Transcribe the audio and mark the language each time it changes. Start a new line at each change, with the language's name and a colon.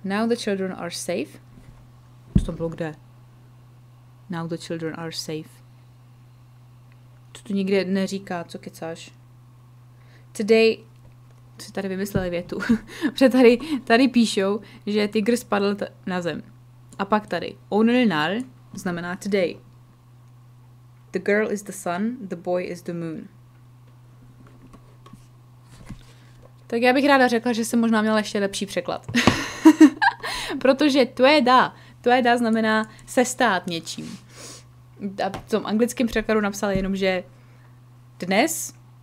English: Now the children are safe.
Czech: Co to bylo kde?
English: Now the children are safe.
Czech: To tu nikde neříká, co kecáš. Today, si tady vymysleli větu. Protože tady píšou, že tygr spadl na zem. A pak tady. Onulnal znamená today.
English: The girl is the sun, the boy is the moon.
Czech: Tak já bych ráda řekla, že jsem možná měla ještě lepší překlad. Protože tueda znamená se stát něčím. A v tom anglickém překladu napsali jenom, že dnes